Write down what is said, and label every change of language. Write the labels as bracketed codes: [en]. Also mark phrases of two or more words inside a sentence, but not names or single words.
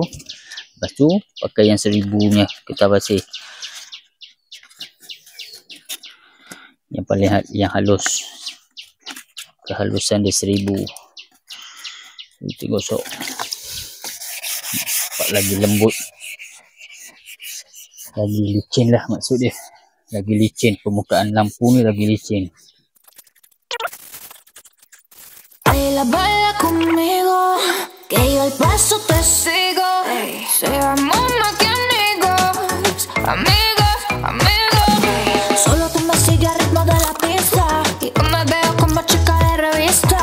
[ms] Lepas tu pakai yang 1000 nya kita basih, yang paling yang halus, kehalusan dia 1000. Kita gosok, nampak lagi lembut, lagi licin lah maksud dia, lagi licin. Permukaan lampu ni lagi licin. [es] Baila conmigo, que yo el paso te sigo. Seamos más que amigos, amigos. Solo tú me sigues al ritmo de la pista y yo me veo como chica de revista.